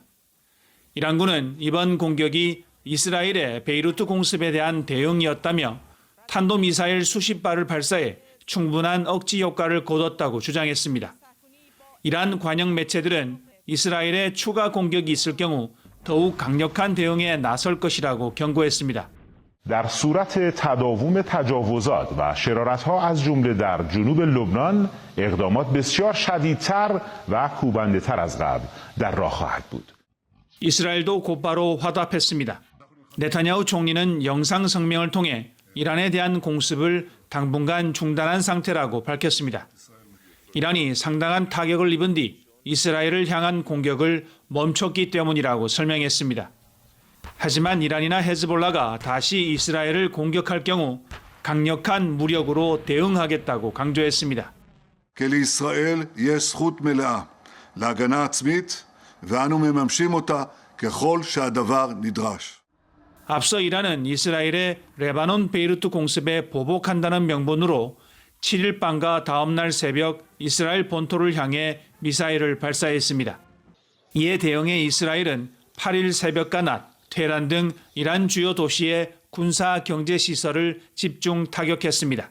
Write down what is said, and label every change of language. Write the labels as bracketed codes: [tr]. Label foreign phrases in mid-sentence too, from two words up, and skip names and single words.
[ko] 이란군은 이번 공격이 이스라엘의 베이루트 공습에 대한 대응이었다며 탄도미사일 수십 발을 발사해 충분한 억지 효과를 거뒀다고 주장했습니다. 이란 관영 매체들은 이스라엘의 추가 공격이 있을 경우 더욱 강력한 대응에 나설 것이라고 경고했습니다. [fa] در صورت تداوم تجاوزات و شرارت‌ها از جمله در جنوب لبنان اقدامات بسیار شدیدتر و کوبنده‌تر از قبل در راه خواهد بود. [ko] 이스라엘도 곧바로 화답했습니다. 네타냐후 총리는 영상 성명을 통해 이란에 대한 공습을 당분간 중단한 상태라고 밝혔습니다. 이란이 상당한 타격을 입은 뒤 이스라엘을 향한 공격을 멈췄기 때문이라고 설명했습니다. 하지만 이란이나 헤즈볼라가 다시 이스라엘을 공격할 경우 강력한 무력으로 대응하겠다고 강조했습니다. [he] כי לישראל יש זכות מלאה להגנה עצמית ואנו מממשים אותה ככל שהדבר נדרש. [ko] 앞서 이란은 이스라엘의 레바논 베이루트 공습에 보복한다는 명분으로 7일 밤과 다음 날 새벽 이스라엘 본토를 향해 미사일을 발사했습니다. 이에 대응해 이스라엘은 8일 새벽과 낮 테헤란 등 이란 주요 도시의 군사 경제 시설을 집중 타격했습니다.